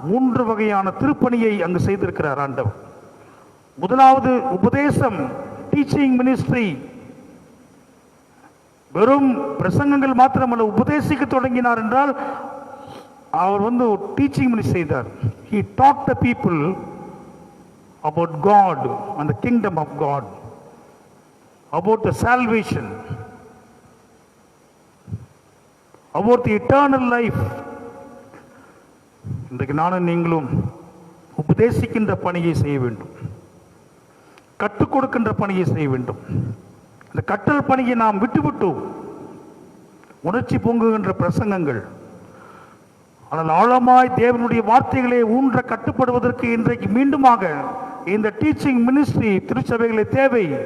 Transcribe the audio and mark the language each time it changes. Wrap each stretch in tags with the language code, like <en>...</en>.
<ta>3 வகையான திருப்பணியை அங்கு செய்திருக்கிறார் ஆண்டவர். முதலாவது உபதேசம், டீச்சிங் மினிஸ்ட்ரி. வெறும் பிரசங்கங்கள் மாத்திரமல்ல, உபதேசிக்க தொடங்கினார் என்றால் அவர் டீச்சிங் மினிஸ்ட்ரி செய்தார்.</ta> <en>He taught the people about God and the kingdom of God, about the salvation, about the eternal life.</en> <ta>இன்றைக்கு நானும் நீங்களும் உபதேசிக்கின்ற பணியை செய்ய வேண்டும், கற்றுக் கொடுக்கின்ற பணியை செய்ய வேண்டும். இந்த கற்றல் பணியை நாம் விட்டுவிட்டோம். உணர்ச்சி பொங்குகின்ற பிரசங்கங்கள். ஆனால் ஆழமாய் தேவனுடைய வார்த்தைகளை ஊன்ற கட்டுப்படுவதற்கு இன்றைக்கு மீண்டுமாக இந்த டீச்சிங் மினிஸ்ட்ரி திருச்சபைகளை தேவை.</ta>